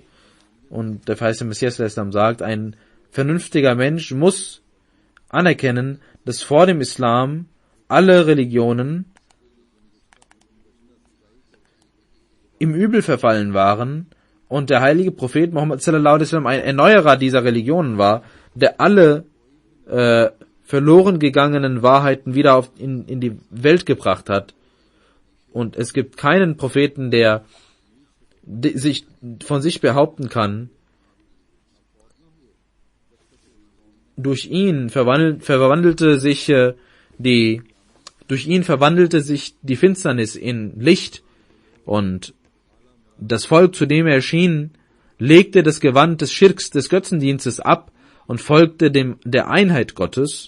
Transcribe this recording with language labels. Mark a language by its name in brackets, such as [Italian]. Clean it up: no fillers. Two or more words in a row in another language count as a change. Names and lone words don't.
[German] Und der verheißene Messias der Islam sagt, ein vernünftiger Mensch muss anerkennen, dass vor dem Islam alle Religionen im Übel verfallen waren und der heilige Prophet Muhammad [Arabic] صلى الله عليه وسلم [German] ein Erneuerer dieser Religionen war, der alle verloren gegangenen Wahrheiten wieder in die Welt gebracht hat. Und es gibt keinen Propheten, der sich von sich behaupten kann, durch ihn verwandelte sich die Finsternis in Licht, und das Volk, zu dem er erschien, legte das Gewand des Schirks, des Götzendienstes ab und folgte der Einheit Gottes.